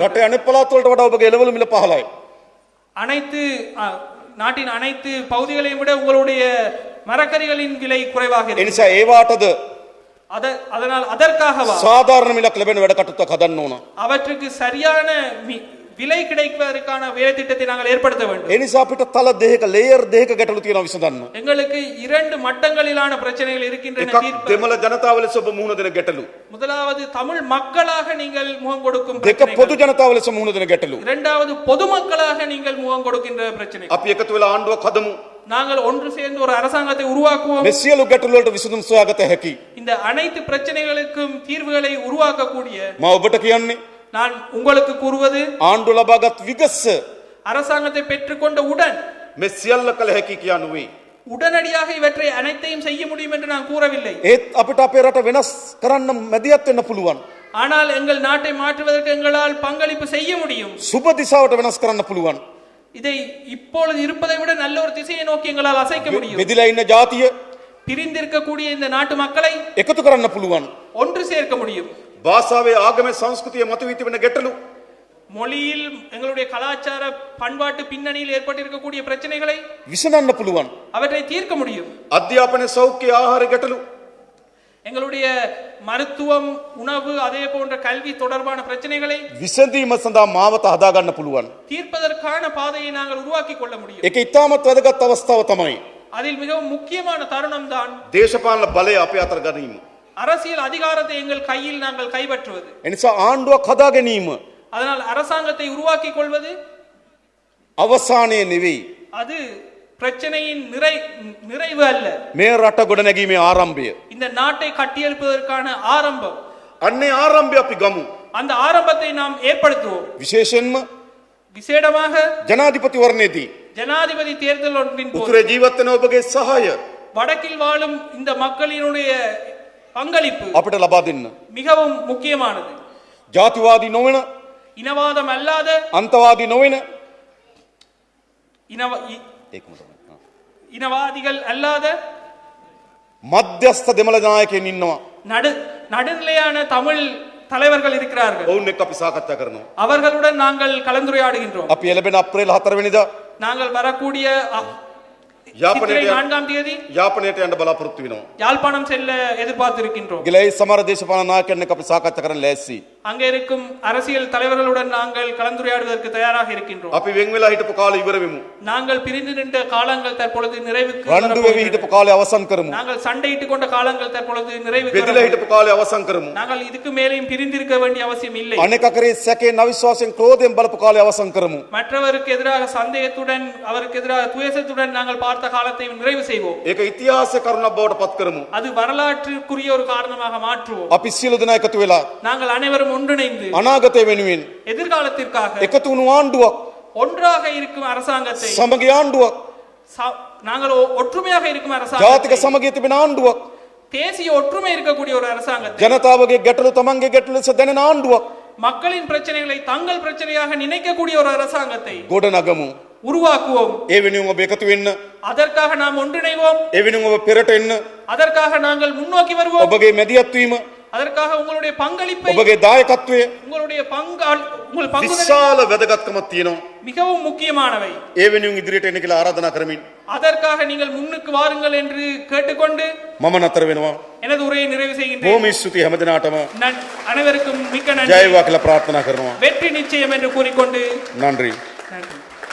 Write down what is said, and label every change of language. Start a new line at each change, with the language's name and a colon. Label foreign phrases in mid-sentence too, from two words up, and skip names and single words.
Sinhala: රටේ අනිත් පළාත් වලට වඩා ඔබගේ එළවලු මිල පහළයි.
Tamil: நாட்டின் அனைத்து பகுதிகளையும் விட உங்களுடைய மரக்கறிகளின் விலை குறைவாக
Sinhala: ඒ
Tamil: இருக்கிறது.
Sinhala: නිසා ඒවාටද
Tamil: அதனால் அதற்காகவா
Sinhala: සාධාරණ මිලක් ලැබෙන වැඩ කටයුත්තක් හදන්න ඕන.
Tamil: அவற்றுக்கு சரியான விலை கிடைப்பதற்கான வேலை திட்டத்தை நாங்கள் ஏற்படுத்த வேண்டும்.
Sinhala: ඒ නිසා අපිට තල දෙකක ලේයර් දෙකක ගැටලු තියෙනවා විසඳන්න.
Tamil: எங்களுக்கு இரண்டு மட்டங்களிலான பிரச்சனைகள் இருக்கின்றன.
Sinhala: එකක් දෙමළ ජනතාව ලෙස ඔබ මුහුණ දෙන ගැටලු.
Tamil: முதலாவது தமிழ் மக்களாக நீங்கள் முகம் கொடுக்கும்
Sinhala: දෙක පොදු ජනතාව ලෙස මුහුණ දෙන ගැටලු.
Tamil: இரண்டாவது பொதுமக்களாக நீங்கள் முகம் கொடுக்கின்ற பிரச்சனை.
Sinhala: අපි එකතු වෙලා ආණ්ඩුවක් හදමු.
Tamil: நாங்கள் ஒன்று சேர்ந்து ஒரு அரசாங்கத்தை உருவாக்குவோம்.
Sinhala: මේ සියලු ගැටලු වලට විසඳුම් සොයාගත හැකි.
Tamil: இந்த அனைத்து பிரச்சனைகளுக்கும் தீர்வுகளை உருவாக்கக்கூடிய
Sinhala: මම ඔබට කියන්නේ
Tamil: நான் உங்களுக்கு கூறுவது
Sinhala: ආණ්ඩුව ලබාගත් විගස
Tamil: அரசாங்கத்தை பெற்றுக்கொண்ட உடன்
Sinhala: මේ සියල්ල කළ හැකි කියා නෙවෙයි.
Tamil: உடனடியாக இவற்றை அனைத்தையும் செய்ய முடியும் என்று நான் கூறவில்லை.
Sinhala: ඒත් අපිට අපේ රට වෙනස් කරන්න මැදිහත් වෙන්න පුළුවන්.
Tamil: ஆனால் எங்கள் நாட்டை மாற்றுவதற்கு எங்களால் பங்களிப்பு செய்ய முடியும்.
Sinhala: සුබ දිශාවට වෙනස් කරන්න පුළුවන්.
Tamil: இதை இப்பொழுது இருப்பதை விட நல்ல ஒரு திசையை நோக்கி எங்களால் அசைக்க முடியும்.
Sinhala: බෙදිලා ඉන්න ජාතිය
Tamil: பிரிந்திருக்கக்கூடிய இந்த நாட்டு மக்களை
Sinhala: එකතු කරන්න පුළුවන්.
Tamil: ஒன்று சேர்க்க முடியும்.
Sinhala: භාෂාවේ ආගමේ සංස්කෘතිය මතුවී තිබෙන ගැටලු
Tamil: மொழியில் எங்களுடைய கலாச்சார பண்பாட்டு பின்னணியில் ஏற்பட்டிருக்கக்கூடிய பிரச்சனைகளை
Sinhala: විසඳන්න පුළුවන්.
Tamil: அவற்றை தீர்க்க முடியும்.
Sinhala: අධ්‍යාපන සෞඛ්‍ය ආහාර ගැටලු
Tamil: எங்களுடைய மருத்துவம், உணவு, அதே போன்ற கல்வி தொடர்பான பிரச்சனைகளை
Sinhala: විසඳීම සඳහා මාවත හදා ගන්න පුළුවන්.
Tamil: தீர்ப்பதற்கான பாதையை நாங்கள் உருவாக்கி கொள்ள முடியும்.
Sinhala: ඒක ඉතාමත් වැදගත් අවස්ථාව තමයි
Tamil: அதில் மிகவும் முக்கியமான தருணம் தான்
Sinhala: දේශපාලන බලය අපේ අතර ගැනීම.
Tamil: அரசியல் அதிகாரத்தை எங்கள் கையில் நாங்கள் கைப்பற்றுவது.
Sinhala: එනිසා ආණ්ඩුවක් හදා ගැනීම
Tamil: அதனால் அரசாங்கத்தை உருவாக்கி கொள்வது
Sinhala: අවසානයේ නෙවෙයි.
Tamil: அது பிரச்சனையின் நிறைவு அல்ல.
Sinhala: මේ රට ගොඩනැගීමේ ආරම්භය.
Tamil: இந்த நாட்டை கட்டியெழுப்பதற்கான ஆரம்பம்.
Sinhala: අන්නේ ආරම්භය අපි ගමු.
Tamil: அந்த ஆரம்பத்தை நாம் ஏற்படுத்துவோம்.
Sinhala: විශේෂයෙන්ම
Tamil: விசேடமாக
Sinhala: ජනාධිපතිවරණයේදී
Tamil: ஜனாதிபதி தேர்தல் ஒன்றின் போது
Sinhala: උතුරේ ජීවත් වෙන ඔබගේ සහාය
Tamil: வடக்கில் வாழும் இந்த மக்களினுடைய பங்களிப்பு
Sinhala: අපිට ලබා දෙන්න.
Tamil: மிகவும் முக்கியமானது.
Sinhala: ජාතිවාදී නොවන,
Tamil: இனவாதம் அல்லாத,
Sinhala: අන්තවාදී නොවන
Tamil: இனவாதிகள் அல்லாத
Sinhala: මධ්‍යස්ථ දෙමළ නායකයන් ඉන්නවා.
Tamil: நடுநிலையான தமிழ் தலைவர்கள் இருக்கிறார்கள்.
Sinhala: ඔවුන් එක්ක අපි සාකච්ඡා කරනවා.
Tamil: அவர்களுடன் நாங்கள் கலந்துரையாடுகின்றோம்.
Sinhala: අපි එළබෙන අප්‍රේල් 4 වෙනිදා
Tamil: நாங்கள் வரக்கூடிய
Sinhala: යාපනයට
Tamil: 4ஆம் தேதி
Sinhala: යාපනයට යන්න බලාපොරොත්තු වෙනවා.
Tamil: யாழ்ப்பாணம் செல்ல எதிர்பார்த்திருக்கின்றோம்.
Sinhala: ගිලයි සමහර දේශපාලන නායකයන් එක්ක අපි සාකච්ඡා කරන්න ලෑස්ති.
Tamil: அங்கே இருக்கும் அரசியல் தலைவர்களுடன் நாங்கள் கலந்துரையாடுவதற்கு தயாராக இருக்கின்றோம்.
Sinhala: අපි වෙන් වෙලා හිටපු කාලය ඉවර වෙමු.
Tamil: நாங்கள் பிரிந்து நின்ற காலங்கள் தற்பொழுது நிறைவுக்கு
Sinhala: රණ්ඩු වෙවි
Tamil: வரப்போகின்றன.
Sinhala: හිටපු කාලය අවසන් කරමු.
Tamil: நாங்கள் சண்டையிட்டுக் கொண்ட காலங்கள் தற்பொழுது நிறைவுக்கு
Sinhala: බෙදලා
Tamil: வரப்போகின்றன.
Sinhala: හිටපු කාලය අවසන් කරමු.
Tamil: நாங்கள் இதுக்கு மேலேயும் பிரிந்திருக்க வேண்டிய அவசியம் இல்லை.
Sinhala: අනෙක කරේ සැකයෙන් අවිශ්වාසයෙන් ක්‍රෝධයෙන් බලපු කාලය අවසන් කරමු.
Tamil: மற்றவருக்கு எதிராக சந்தேகத்துடன் அவருக்கு எதிராக துவேஷத்துடன் நாங்கள் பார்த்த காலத்தை நிறைவு செய்வோம்.
Sinhala: ඒක ඉතිහාස කරුණක් බවට පත් කරමු.
Tamil: அது வரலாற்றுக்குரிய ஒரு காரணமாக மாற்றுவோம்.
Sinhala: අපි සියලු දෙනා එකතු වෙලා
Tamil: நாங்கள் அனைவரும் ஒன்றிணைந்து
Sinhala: අනාගතය වෙනුවෙන්
Tamil: எதிர்காலத்திற்காக
Sinhala: එකතු වුණු ආණ්ඩුවක්
Tamil: ஒன்றாக இருக்கும் அரசாங்கத்தை
Sinhala: සමගි ආණ්ඩුවක්
Tamil: நாங்கள் ஒற்றுமையாக இருக்கும்
Sinhala: ජාතික
Tamil: அரசாங்கத்தை
Sinhala: සමගිය තිබෙන ආණ්ඩුවක්
Tamil: தேசிய ஒற்றுமை இருக்கக்கூடிய ஒரு அரசாங்கத்தை
Sinhala: ජනතාවගේ ගැටලු තමන්ගේ ගැටලු ලෙස දැනෙන ආණ්ඩුවක්
Tamil: மக்களின் பிரச்சனைகளை தங்கள் பிரச்சனையாக நினைக்கக்கூடிய ஒரு அரசாங்கத்தை
Sinhala: ගොඩනගමු.
Tamil: உருவாக்குவோம்.
Sinhala: ඒ වෙනුවෙන් ඔබ එකතු වෙන්න.
Tamil: அதற்காக நாம் ஒன்றிணைவோம்.
Sinhala: ඒ වෙනුවෙන් ඔබ පෙරට එන්න.
Tamil: அதற்காக நாங்கள் முன்னோக்கி வருவோம்.
Sinhala: ඔබගේ මැදිහත් වීම,
Tamil: அதற்காக உங்களுடைய பங்களிப்பை,
Sinhala: ඔබගේ දායකත්වය
Tamil: உங்களுடைய உங்கள் பங்குதல்
Sinhala: විශාල වැදගත්කමක් තියෙනවා.
Tamil: மிகவும் முக்கியமானவை.
Sinhala: ඒ වෙනුවෙන් ඉදිරියට එන්න කියලා ආරාධනා කරමින්
Tamil: அதற்காக நீங்கள் முன்னுக்கு வாருங்கள் என்று கேட்டுக்கொண்டு
Sinhala: මම නතර වෙනවා.
Tamil: எனது உரையை நிறைவு செய்கின்றேன்.
Sinhala: බොහොම ස්තුතියි හැමදෙනාටම.
Tamil: அனைவருக்கும் மிக்க
Sinhala: ජය
Tamil: நன்றி.
Sinhala: වේවා කියලා ප්‍රාර්ථනා කරනවා.
Tamil: வெற்றி நிச்சயம் என்று கூறிக்கொண்டு නன்றி. நன்றி.